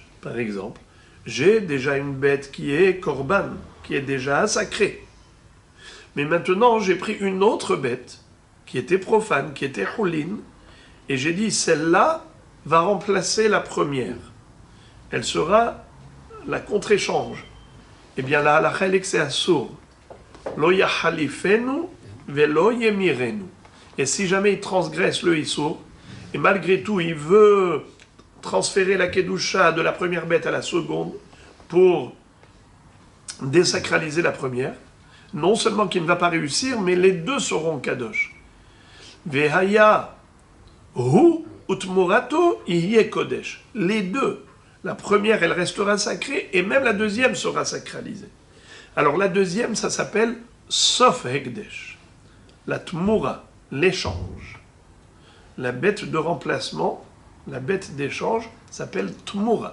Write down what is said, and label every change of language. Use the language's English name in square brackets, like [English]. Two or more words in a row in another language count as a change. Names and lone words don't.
[French] Par exemple, j'ai déjà une bête qui est korban, qui est déjà sacrée. Mais maintenant, j'ai pris une autre bête qui était profane, qui était choulin, et j'ai dit, celle-là va remplacer la première. Elle sera la contre-échange. Eh bien, la halakha, elle est que c'est assour. [Hebrew] לא יחליפנו ולא ימירנו. [French] Et si jamais il transgresse le issour, et malgré tout, il veut transférer la kedusha de la première bête à la seconde pour désacraliser la première, non seulement qu'il ne va pas réussir, mais les deux seront kadosh. [Hebrew] והיה הוא ותמורתו יהיה קדש. [French] Les deux. La première, elle restera sacrée, et même la deuxième sera sacralisée. Alors la deuxième, ça s'appelle [Hebrew] סוף הקדש. [French] La Tmoura, l'échange. La bête de remplacement, la bête d'échange, s'appelle Tmoura.